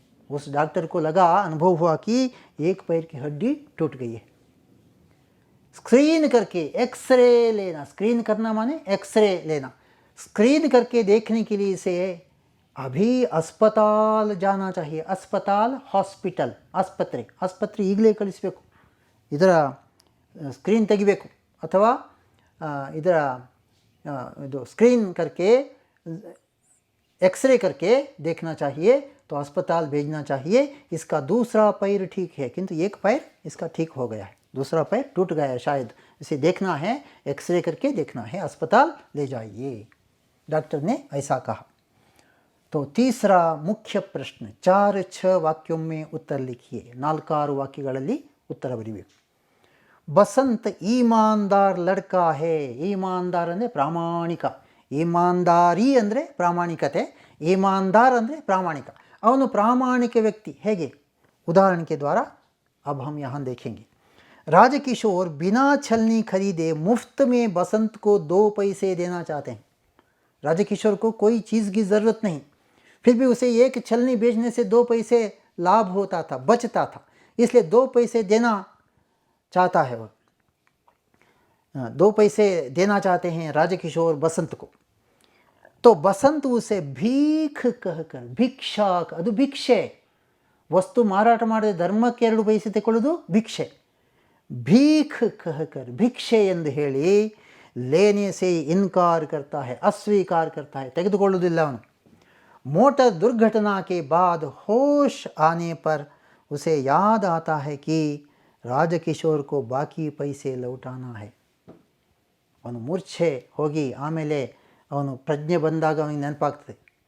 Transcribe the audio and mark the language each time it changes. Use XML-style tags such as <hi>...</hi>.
<hi>उस डॉक्टर को लगा, अनुभव हुआ कि 1 पैर की हड्डी टूट गई है. स्क्रीन करके एक्सरे लेना, स्क्रीन करना माने एक्सरे लेना, स्क्रीन करके देखने के लिए इसे अभी अस्पताल जाना चाहिए.</hi> <kn>अस्पताल, हॉस्पिटल, ಆಸ್ಪತ್ರೆ ಈಗಲೇ ಕಳಿಸಬೇಕು. ಇದರ ಸ್ಕ್ರೀನ್ ತೆಗಿಬೇಕು, ಅಥವಾ ಇದರ ಇದು</kn> <hi>स्क्रीन करके एक्सरे करके देखना चाहिए, तो अस्पताल भेजना चाहिए. इसका दूसरा पैर ठीक है, किंतु 1 पैर इसका ठीक हो गया है, दूसरा पैर टूट गया है शायद, इसे देखना है, एक्सरे करके देखना है, अस्पताल ले जाइए. डॉक्टर ने ऐसा कहा. तो तीसरा मुख्य प्रश्न, 4-6 वाक्यों में उत्तर लिखिए.</hi> <kn>4-6 ವಾಕ್ಯಗಳಲ್ಲಿ ಉತ್ತರ ಬರೀಬೇಕು.</kn> <hi>बसंत ईमानदार लड़का है.</hi> <kn>ईमानदार ಅಂದರೆ ಪ್ರಾಮಾಣಿಕ, ईमानदारी ಅಂದರೆ ಪ್ರಾಮಾಣಿಕತೆ, ईमानदार ಅಂದರೆ ಪ್ರಾಮಾಣಿಕ. ಅವನು ಪ್ರಾಮಾಣಿಕ ವ್ಯಕ್ತಿ. ಹೇಗೆ?</kn> <hi>उदाहरण के द्वारा अब हम यहाँ देखेंगे. राजकिशोर बिना छलनी खरीदे मुफ्त में बसंत को 2 पैसे देना चाहते हैं. राजकिशोर को कोई चीज़ की ज़रूरत नहीं, फिर भी उसे 1 छलनी बेचने से 2 पैसे लाभ होता था, बचता था, इसलिए 2 पैसे देना चाहता है. वह 2 पैसे देना चाहते हैं राजकिशोर बसंत को. तो बसंत उसे भीख कहकर, भिक्षा,</hi> <kn>ಅದು ಭಿಕ್ಷೆ, ವಸ್ತು ಮಾರಾಟ ಮಾಡದೆ ಧರ್ಮಕ್ಕೆ 2 ಪೈಸೆ ತಗೊಳ್ಳೋದು ಭಿಕ್ಷೆ.</kn> <hi>भीख कहकर, भिक्षे</hi> <kn>ಎಂದು ಹೇಳಿ</kn> <hi>लेने से इनकार करता है, अस्वीकार करता है,</hi> <kn>ತೆಗೆದುಕೊಳ್ಳುವುದಿಲ್ಲ ಅವನು.</kn> <hi>मोटर दुर्घटना के बाद होश आने पर उसे याद आता है कि राजकिशोर को बाकी पैसे लौटाना है.</hi> <kn>ಅವನು ಮೂರ್ಛೆ ಹೋಗಿ ಆಮೇಲೆ ಅವನು ಪ್ರಜ್ಞೆ ಬಂದಾಗ ಅವನಿಗೆ ನೆನಪಾಗ್ತದೆ,</kn>